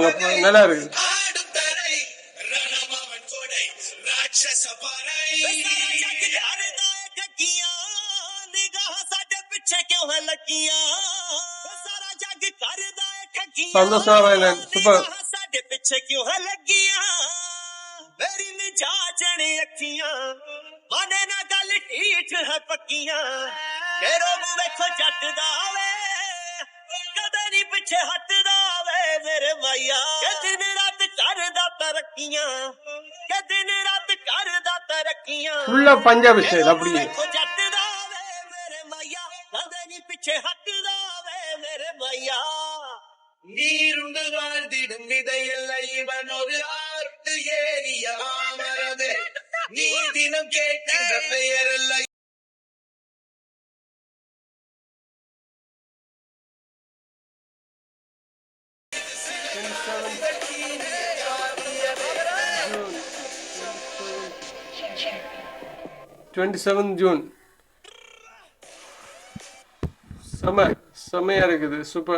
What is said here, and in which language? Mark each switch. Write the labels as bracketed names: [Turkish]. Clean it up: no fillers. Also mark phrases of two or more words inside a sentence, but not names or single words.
[Tamil] நல்லா இருக்கு. சந்தோஷ் நாராயணன் சூப்பர். [Punjabi] ਪਿੱਛੇ ਹੱਟਦਾ ਵੇ ਮੇਰੇ ਮਾਇਆ, ਕਿ ਦਿਨ ਰਾਤ ਕਰਦਾ ਤਰੱਕੀਆਂ, ਕਿ ਦਿਨ ਰਾਤ ਕਰਦਾ ਤਰੱਕੀਆਂ, [Tamil] ஃபுல்லா [English] Punjabi style [Tamil] அப்படியே. [Punjabi] ਜੱਟਦਾ ਵੇ ਮੇਰੇ ਮਾਇਆ, ਕਦੇ ਨਹੀਂ ਪਿੱਛੇ ਹੱਟਦਾ ਵੇ ਮੇਰੇ ਮਾਇਆ, [Tamil] நீருண்டு வாழ்ந்திடும் விதையல்ல இவன் ஒரு ஆர்த்து ஏறிய மாமரமே, நீ தினம் கேட்கின்ற பெயர் அல்ல. June செமையா இருக்குது. சூப்பர்.